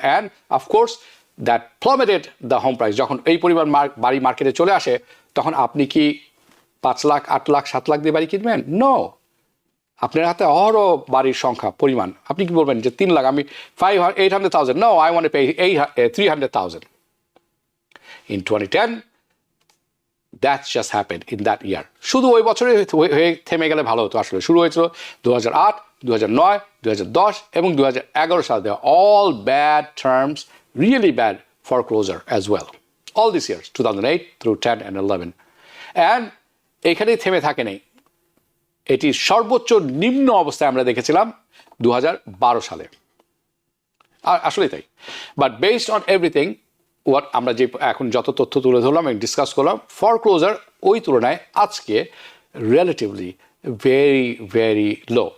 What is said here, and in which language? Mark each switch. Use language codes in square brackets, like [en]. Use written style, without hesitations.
[en] And of course that plummeted the home price. [bn] যখন এই পরিমাণ বাড়ি মার্কেটে চলে আসে, তখন আপনি কি 5 লাখ 8 লাখ 7 লাখ দিয়ে বাড়ি কিনবেন? নো। আপনার হাতে অহরহ বাড়ির সংখ্যা পরিমাণ, আপনি কি বলবেন যে 3 লাখ, আমি 800,000, [en] No, I want to pay 300,000 in 2010. That's just happened in that year. [bn] শুধু ওই বছরে হয়ে থেমে গেলে ভালো হতো। আসলে শুরু হয়েছিল 2008, 2009, 2010 এবং 2011 সাল। [en] They are all bad terms, really bad foreclosure as well. All these years, 2008 through 10 and 11. [bn] And এখানেই থেমে থাকে নেই, এটি সর্বোচ্চ নিম্ন অবস্থায় আমরা দেখেছিলাম 2012 সালে। আসলেই তাই। [en] but based on everything, [bn] আমরা যে এখন যত তথ্য তুলে ধরলাম এবং ডিসকাস করলাম, ফরক্লোজার ওই তুলনায় আজকে [en] Relatively very very low.